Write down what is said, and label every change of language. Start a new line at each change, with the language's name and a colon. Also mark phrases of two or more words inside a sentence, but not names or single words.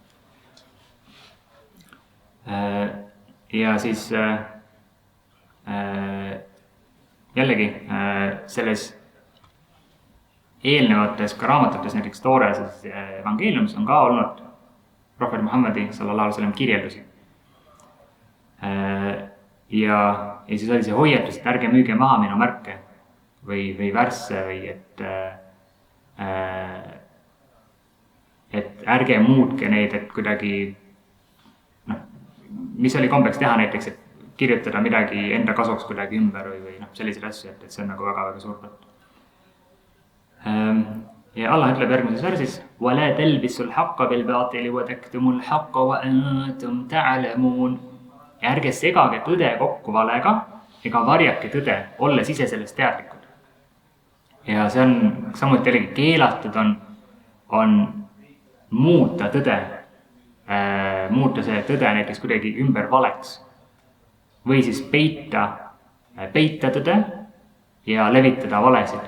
Estonian: Ja siis jällegi selles eelnevates ka raamatutes, näiteks Toores evangeeliumis on ka olnud prohvet Muhammedi
Arabic: صلى الله عليه وسلم
Estonian: kirjeldusi. Ja siis oli see hoiatus, et ärge müüge maha minu märke või värsse või et ärge muutke neid, et kuidagi mis oli kombeks teha näiteks, et kirjutada midagi enda kasuks kuidagi ümber või selliseid asju, et see on nagu väga-väga suur patt. Ja Allah ütleb järgmises värsis
Arabic: وَلَا تَلْبِسُوا الْحَقَّ بِالْبَاطِلِ وَتَكْتُمُوا الْحَقَّ وَأَنْتُمْ تَعْلَمُونَ.
Estonian: Ja ärge segage tõde kokku valega ega varjake tõde, olles ise sellest teadlikud. Ja see on samuti jällegi keelatud on muuta tõde, muuta see tõde näiteks kuidagi ümber valeks või siis peita tõde ja levitada valesid.